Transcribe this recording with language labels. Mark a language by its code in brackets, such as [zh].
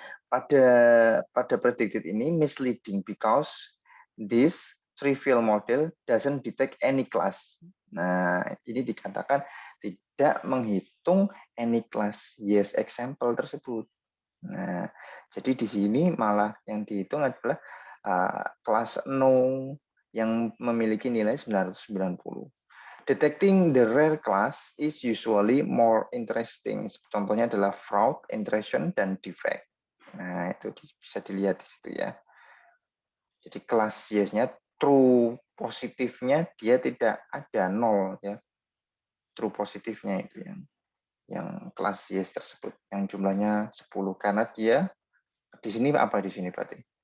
[en] Pada predicted ini misleading because this trivial model doesn't detect any class. [id] Nah, ini dikatakan tidak menghitung [en] any class yes example [id] tersebut. Nah, jadi di sini malah yang dihitung adalah kelas no yang memiliki nilai 990. [en] Detecting the rare class is usually more interesting. [id] Contohnya adalah fraud, intrusion, dan defect. Nah, itu bisa dilihat di situ ya. Jadi kelas yes-nya true positifnya dia tidak ada 0 ya. True positifnya itu yang kelas yes tersebut yang jumlahnya 10 karena dia di sini apa di sini berarti?